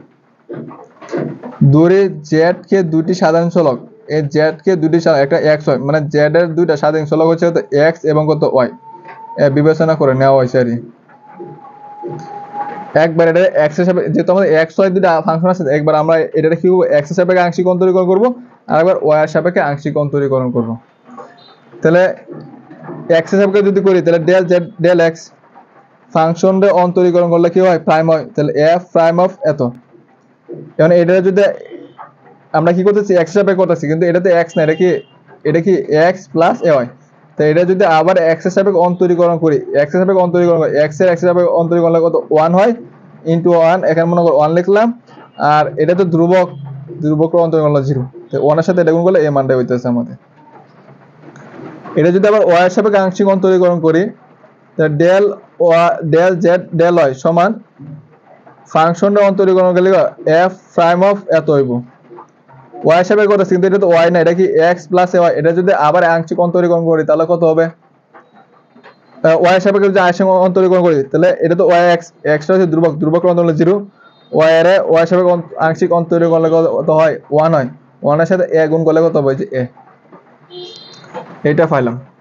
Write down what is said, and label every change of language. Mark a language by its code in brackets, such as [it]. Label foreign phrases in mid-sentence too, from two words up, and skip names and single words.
[bn] দূরে z কে দুটি সাধারণ চলক, এই z কে দুটি একটা x হয় মানে z এর দুইটা সাধারণ চলক হচ্ছে x এবং কত y বিবেচনা করে নেওয়া হয়েছে আর একবার এটা x এর সাপেক্ষে যেহেতু আমাদের x y দুটো ফাংশন আছে একবার আমরা এটা কি করব x এর সাপেক্ষে আংশিক অন্তরীকরণ করব আর একবার y এর সাপেক্ষে আংশিক অন্তরীকরণ করব। তাহলে x এর সাপেক্ষে যদি করি তাহলে [en] del z del x [bn] ফাংশনটা অন্তরীকরণ করলে কি হয় প্রাইম হয়, তাহলে f [en] prime of [bn] এত। এখন এটা যদি আমরা কি করতেছি x এর সাপেক্ষে করতেছি কিন্তু এটাতে x না, এটা কি x প্লাস ay, তো এটা যদি আবার x এর সাপেক্ষে অন্তরীকরণ করি x এর সাপেক্ষে অন্তরীকরণ করি x এর সাপেক্ষে অন্তরীকরণ করলে কত 1 হয় ইনটু 1, এখানে মনে করো 1 লিখলাম আর এটা তো ধ্রুবক, ধ্রুবকের অন্তরীকরণ হলো 0, তো 1 এর সাথে এটা গুণ করলে এই মানটা হইতেছে আমাদের। এটা যদি আবার y এর সাপেক্ষে আংশিক অন্তরীকরণ করি তাহলে [en] del z del y [bn] সমান ফাংশনটা অন্তরীকরণ করলে f [en] prime of [bn] এত হইব, y এর সাপেক্ষে করতেছি কিন্তু এটা তো y না, এটা কি x প্লাস ay, এটা যদি আবার আংশিক অন্তরীকরণ করি তাহলে কত হবে y এর সাপেক্ষে যদি আংশিক অন্তরীকরণ করি তাহলে এটা তো y x টা হচ্ছে ধ্রুবক, ধ্রুবকের অন্তরীকরণ 0, y এর y সাপেক্ষে আংশিক অন্তরীকরণ করলে কত হয় 1 হয়, 1 এর সাথে a গুণ করলে কত হবে যে a, এটা পাইলাম।